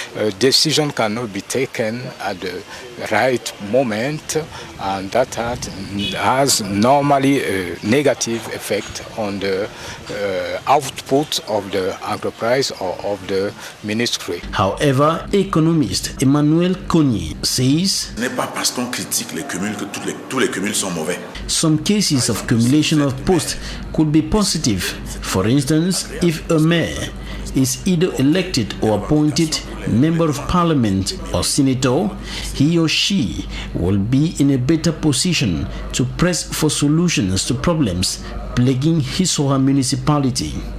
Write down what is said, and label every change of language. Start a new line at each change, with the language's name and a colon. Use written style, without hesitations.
English: A decision cannot be taken at the right moment, and that has normally a negative effect on the output of the enterprise or of the ministry. However, economist Emmanuel Cognier says,
French: Ce n'est pas parce qu'on critique les cumuls que tous les cumuls sont mauvais.
English: Some cases of accumulation of posts could be positive. For instance, if a mayor is either elected or appointed member of parliament or senator, he or she will be in a better position to press for solutions to problems plaguing his or her municipality.